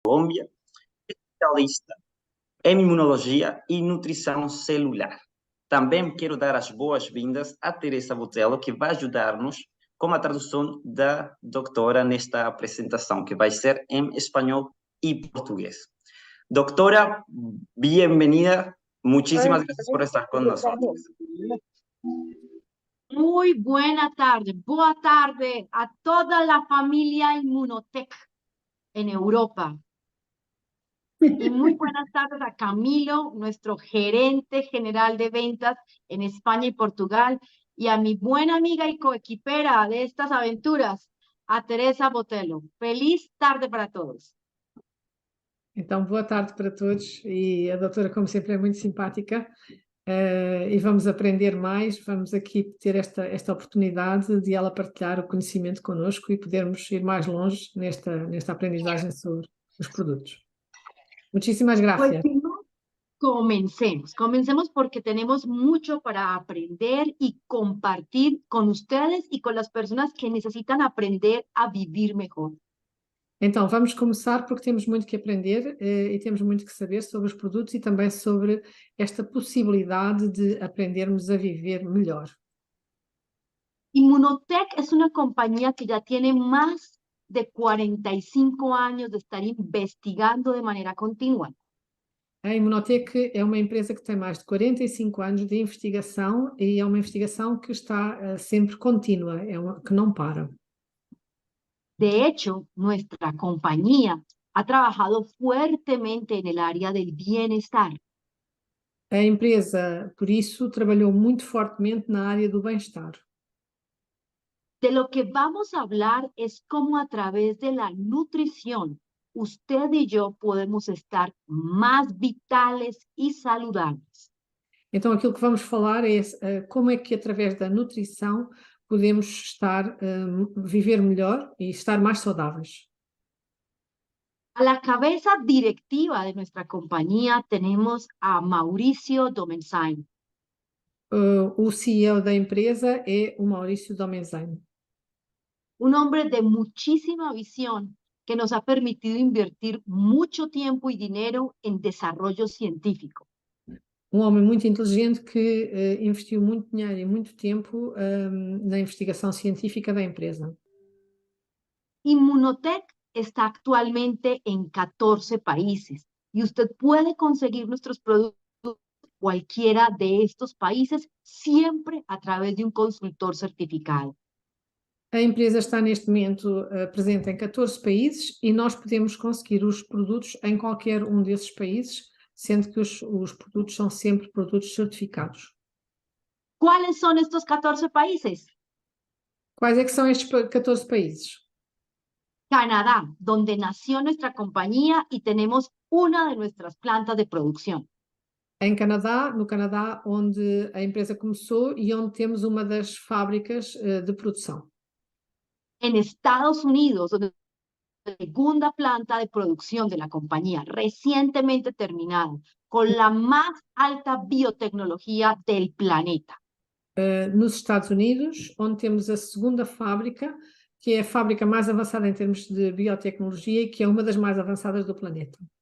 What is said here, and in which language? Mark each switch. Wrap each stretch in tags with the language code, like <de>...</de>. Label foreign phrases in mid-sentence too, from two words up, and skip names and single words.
<pt>Colômbia, especialista em imunologia e nutrição celular. Também quero dar as boas-vindas a Teresa Botelho, que vai ajudar-nos com a tradução da doutora nesta apresentação, que vai ser em espanhol</pt> <es>y portugués. Doctora, bienvenida. Muchísimas gracias por estar con nosotros. Muy buena tarde.</es> <pt>Boa tarde</pt> <es>a toda la familia Inmunotech en Europa. Y muy buenas tardes a Camilo, nuestro gerente general de ventas en España y Portugal, y a mi buena amiga y coequipera de estas aventuras, a Teresa Botelho. Feliz tarde para todos.</es> <pt>Então, boa tarde para todos, e a doutora, como sempre, é muito simpática, e vamos aprender mais, vamos aqui ter esta oportunidade de ela partilhar o conhecimento connosco e podermos ir mais longe nesta aprendizagem sobre os produtos.</pt> <es>Muchísimas gracias. Pues, comencemos porque tenemos mucho para aprender y compartir con ustedes y con las personas que necesitan aprender a vivir mejor.</es> <pt>Então, vamos começar porque temos muito que aprender e temos muito que saber sobre os produtos e também sobre esta possibilidade de aprendermos a viver melhor.</pt> <es>Inmunotech es una compañía que ya tiene más de 45 años de estar investigando de manera continua.</es> <pt>A Inmunotech é uma empresa que tem mais de 45 anos de investigação e é uma investigação que está sempre contínua, que não para.</pt> <es>De hecho, nuestra compañía ha trabajado fuertemente en el área del bienestar.</es> <pt>A empresa, por isso, trabalhou muito fortemente na área do bem-estar.</pt> <es>De lo que vamos a hablar es cómo a través de la nutrición, usted y yo podemos estar más vitales y saludables.</es> <pt>Então, aquilo que vamos falar é como é que através da nutrição podemos viver melhor e estar mais saudáveis.</pt> <es>A la cabeza directiva de nuestra compañía tenemos a Mauricio Domenzheim.</es> <pt>O CEO da empresa é o Maurício Domenzheim.</pt> <es>Un hombre de muchísima visión que nos ha permitido invertir mucho tiempo y dinero en desarrollo científico.</es> <pt>Um homem muito inteligente que investiu muito dinheiro e muito tempo na investigação científica da empresa.</pt> <es>Inmunotech está actualmente en 14 países y usted puede conseguir nuestros productos en cualquiera de estos países siempre a través de un consultor certificado.</es> <pt>A empresa está neste momento presente em 14 países e nós podemos conseguir os produtos em qualquer um desses países, sendo que os produtos são sempre produtos certificados.</pt> <es>¿Cuáles son estos 14 países?</es> <pt>Quais é que são estes 14 países?</pt> <es>Canadá, donde nació nuestra compañía y tenemos una de nuestras plantas de producción.</es> <pt>No Canadá, onde a empresa começou e onde temos uma das fábricas de produção.</pt> <es>En Estados Unidos, donde la segunda planta de producción de la compañía, recientemente terminada, con la más alta biotecnología del planeta.</es> <pt>Nos Estados Unidos, onde temos a segunda fábrica, que é a fábrica mais avançada em termos de biotecnologia e que é uma das mais avançadas do planeta.</pt>